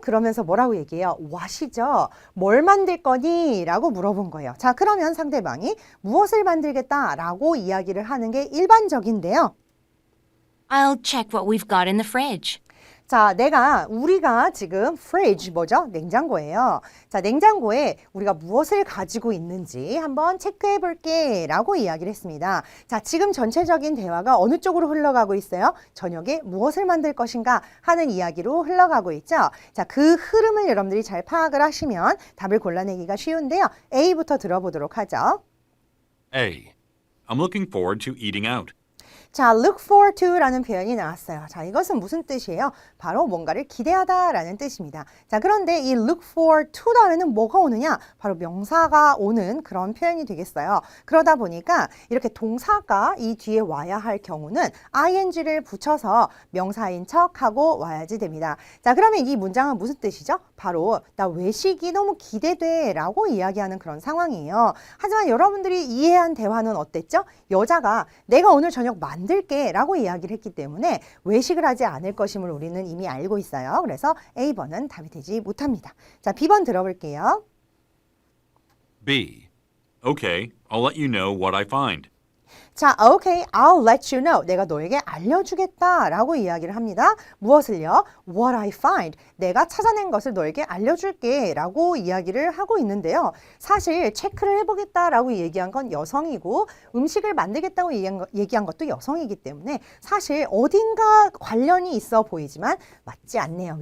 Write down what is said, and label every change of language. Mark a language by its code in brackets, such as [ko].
[ko] 그러면서 뭐라고 얘기해요? what이죠? 뭘 만들 거니? 라고 물어본 거예요. 자, 그러면 상대방이 무엇을 만들겠다 라고 이야기를 하는 게 일반적인데요. [en] I'll check what we've got in the fridge. [ko] 자, 우리가 지금 fridge 뭐죠? 냉장고예요. 자, 냉장고에 우리가 무엇을 가지고 있는지 한번 체크해 볼게 라고 이야기를 했습니다. 자, 지금 전체적인 대화가 어느 쪽으로 흘러가고 있어요? 저녁에 무엇을 만들 것인가 하는 이야기로 흘러가고 있죠. 자, 그 흐름을 여러분들이 잘 파악을 하시면 답을 골라내기가 쉬운데요. A부터 들어보도록 하죠. [en] A. I'm looking forward to eating out. [ko] 자, look forward to라는 표현이 나왔어요. 자, 이것은 무슨 뜻이에요? 바로 뭔가를 기대하다라는 뜻입니다. 자, 그런데 이 look forward to 다음에는 뭐가 오느냐? 바로 명사가 오는 그런 표현이 되겠어요. 그러다 보니까 이렇게 동사가 이 뒤에 와야 할 경우는 ing를 붙여서 명사인 척하고 와야지 됩니다. 자, 그러면 이 문장은 무슨 뜻이죠? 바로 나 외식이 너무 기대돼 라고 이야기하는 그런 상황이에요. 하지만 여러분들이 이해한 대화는 어땠죠? 여자가 내가 오늘 저녁 만들게 라고 이야기를 했기 때문에 외식을 하지 않을 것임을 우리는 이미 알고 있어요. 그래서 A번은 답이 되지 못합니다. 자, B번 들어볼게요. [en] B. Okay, I'll let you know what I find. 자, okay, I'll let you know. [ko] 내가 너에게 알려주겠다라고 이야기를 합니다. 무엇을요? [en] What I find. [ko] 내가 찾아낸 것을 너에게 알려줄게 라고 이야기를 하고 있는데요. 사실 체크를 해보겠다라고 얘기한 건 여성이고 음식을 만들겠다고 얘기한 것도 여성이기 때문에 사실 어딘가 관련이 있어 보이지만 맞지 않네요.